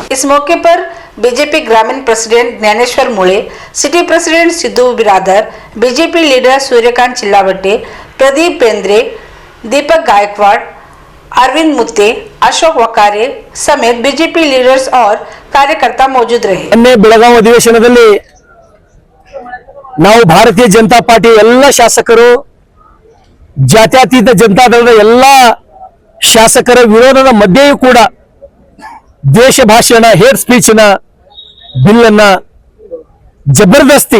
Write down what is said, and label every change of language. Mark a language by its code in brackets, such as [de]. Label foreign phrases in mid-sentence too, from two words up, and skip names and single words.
[hi] इस मौके पर बीजेपी ग्रामीण प्रेसिडेंट ज्ञानेश्वर मुळे, [en] city president [hi] सिद्धू बिरादर, बीजेपी लीडर सूर्यकांत चिल्लावटे, प्रदीप बेंद्रे, दीपक गायकवाड़, अरविंद मुत्ते, अशोक वकारे समेत बीजेपी लीडर्स और कार्यकर्ता मौजूद रहे। [kn] ಬೆಳಗಾವಿ ಅಧಿವೇಶನದಲ್ಲಿ ನಾವು ಭಾರತೀಯ ಜನತಾ ಪಾರ್ಟಿ ಎಲ್ಲ ಶಾಸಕರು, ಜಾತ್ಯತೀತ ಜನತಾ ದಳದ ಎಲ್ಲ ಶಾಸಕರ ವಿರೋಧದ ಮಧ್ಯೆಯೂ ಕೂಡ ದೇಶ ಭಾಷಣ [en] hate speech [kn] ನ ಬಿಲ್ ಅನ್ನ ಜಬರ್ದಸ್ತಿ